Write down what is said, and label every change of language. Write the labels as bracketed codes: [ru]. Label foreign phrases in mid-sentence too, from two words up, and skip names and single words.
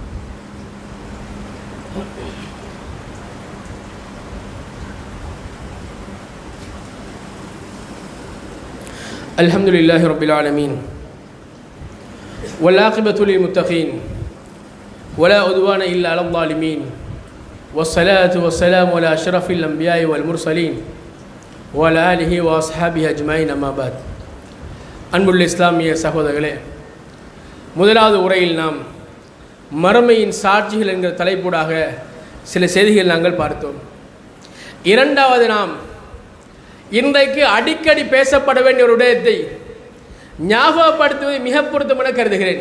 [ar] الحمد لله رب العالمين والعاقبة للمتقين ولا عدوان إلا على الظالمين والصلاة والسلام على أشرف الأنبياء والمرسلين وعلى آله وأصحابه أجمعين أما بعد. [ta] அன்புள்ள இஸ்லாமிய சகோதரர்களே, முதலாவது உரையில் நாம் மறுமையின் சாட்சிகள் என்கிற தலைப்பூடாக சில செய்திகள் நாங்கள் பார்த்தோம். இரண்டாவது நாம் இன்றைக்கு அடிக்கடி பேசப்பட வேண்டிய ஒரு விடயத்தை ஞாபகப்படுத்துவதை மிக பொருத்தமென கருதுகிறேன்.